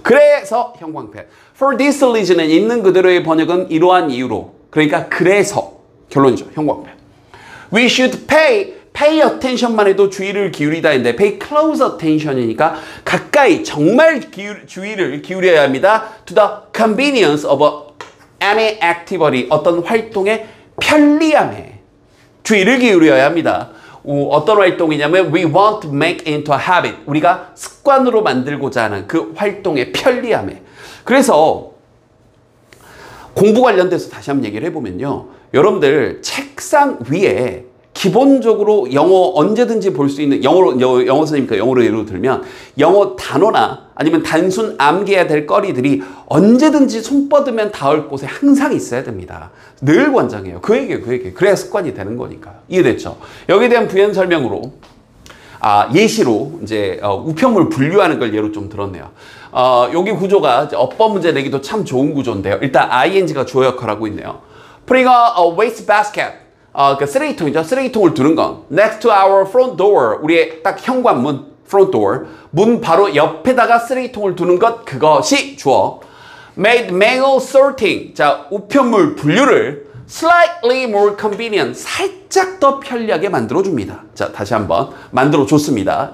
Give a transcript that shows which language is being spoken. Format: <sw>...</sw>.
<ko>그래서 형광펜. For this reason은 있는 그대로의 번역은 이러한 이유로. 그러니까 그래서 결론이죠. 형광펜.</ko> <en>We should pay attention</en> <ko>만 해도 주의를 기울이다 했는데 pay close attention이니까 가까이 정말 주의를 기울여야 합니다.</ko> <en>To the convenience of any activity.</en> <ko>어떤 활동의 편리함에 주의를 기울여야 합니다. 어떤 활동이냐면</ko> <en>we want to make into a habit.</en> <ko>우리가 습관으로 만들고자 하는 그 활동의 편리함에. 그래서 공부 관련돼서 다시 한번 얘기를 해보면요. 여러분들 책상 위에 기본적으로 영어 언제든지 볼 수 있는 영어 선생님이니까 영어로 예로 들면 영어 단어나 아니면 단순 암기해야 될 거리들이 언제든지 손 뻗으면 닿을 곳에 항상 있어야 됩니다. 늘 권장해요. 그 얘기예요. 그래야 습관이 되는 거니까. 이해됐죠? 여기에 대한 부연 설명으로 예시로 이제 우편물 분류하는 걸 예로 좀 들었네요. 여기 구조가 어법 문제 내기도 참 좋은 구조인데요. 일단 ing가 주어 역할을 하고 있네요.</ko> <en>Putting a waste basket. 그 쓰레기통이죠.</en> <ko>쓰레기통을 두는 건</ko> <en>next to our front door.</en> <ko>우리의 딱 현관문 front door. 문 바로 옆에다가 쓰레기통을 두는 것 그것이 주어.</ko> <en>Made manual sorting.</en> <ko>자, 우편물 분류를</ko> <en>slightly more convenient.</en> <ko>살짝 더 편리하게 만들어줍니다. 자, 다시 한번 만들어줬습니다.</ko>